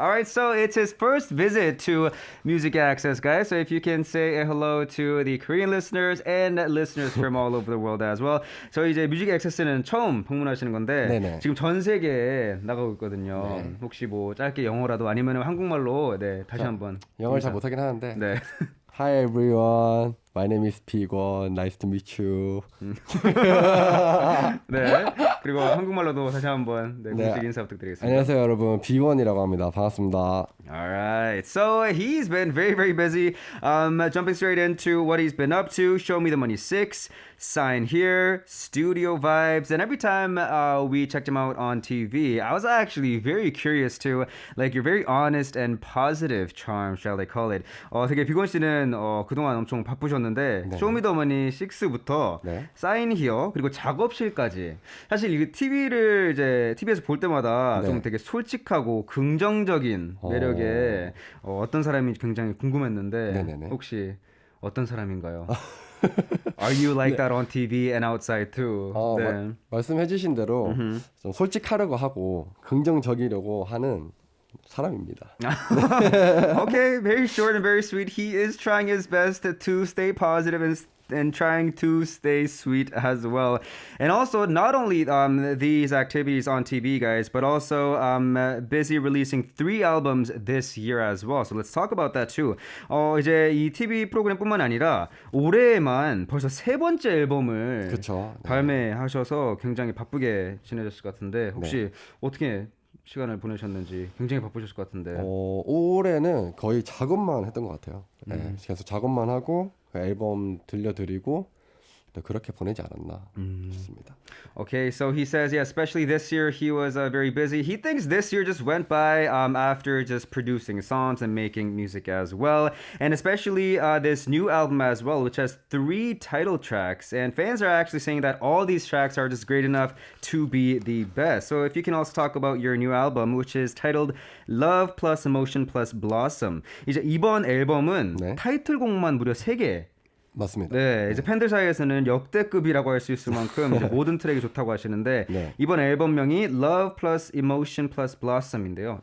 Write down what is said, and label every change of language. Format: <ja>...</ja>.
<en>All right, so it's his first visit to Music Access, guys. So if you can say a hello to the Korean listeners and listeners from all over the world as well.</en> <ko>저희 이제 뮤직 액세스는 처음 방문하시는 건데 네네. 지금 전 세계에 나가고 있거든요. 네. 혹시 뭐 짧게 영어라도 아니면 한국말로 다시 한번 영어를 잘 못하긴 하는데. 네.</ko> <en>Hi everyone, my name is 비건. Nice to meet you.</en> <ko>네. 그리고 한국말로도 다시 한번 공식 인사 부탁드리겠습니다. 안녕하세요, 여러분. 비건이라고 합니다. 반갑습니다.</ko> <en>Alright, so he's been very busy. Jumping straight into what he's been up to. Show Me the Money 6, Sign Here, Studio Vibes. And every time we checked him out on TV, I was actually very curious to, like, your very honest and positive charm, shall I call it.</en> <ko>되게 비건 씨는 그동안 엄청 바쁘셨는데, 네. Show Me the Money 6부터 네. Sign Here, 그리고 작업실까지. 사실 이게 TV를 이제 TV에서 볼 때마다 네. 좀 되게 솔직하고 긍정적인 매력에 어떤 사람인지 굉장히 궁금했는데 네네네. 혹시 어떤 사람인가요?</ko> <en>Are you like that on TV and outside too?</en> <ko>네. 말씀해주신 대로 좀 솔직하려고 하고 긍정적이려고 하는 사람입니다.</ko> <en>Okay, very short and very sweet. He is trying his best to stay positive and trying to stay sweet as well. And also, not only these activities on TV, guys, but also busy releasing 3 albums this year as well. So let's talk about that too.</en> <ko>이제 이 TV 프로그램뿐만 아니라 올해에만 벌써 3번째 앨범을 그쵸. 네. 발매하셔서 굉장히 바쁘게 지내셨을 것 같은데 혹시 어떻게 시간을 보내셨는지 굉장히 바쁘셨을 것 같은데. 올해는 거의 작업만 했던 것 같아요. 네, 계속 작업만 하고 앨범 들려드리고 그렇게 보내지 않았나 싶습니다.</ko> <en>Okay, so he says, yeah, especially this year, he was very busy. He thinks this year just went by after just producing songs and making music as well. And especially this new album as well, which has 3 title tracks. And fans are actually saying that all these tracks are just great enough to be the best. So if you can also talk about your new album, which is titled Love plus Emotion plus Blossom.</en> <ko>이제 이번 앨범은 네. 타이틀곡만 무려 3개. 맞습니다. 네, 이제 팬들 사이에서는 역대급이라고 할 수 있을 만큼 이제 모든 트랙이 좋다고 하시는데 네. 이번 앨범명이 Love plus Emotion plus Blossom인데요.</ko>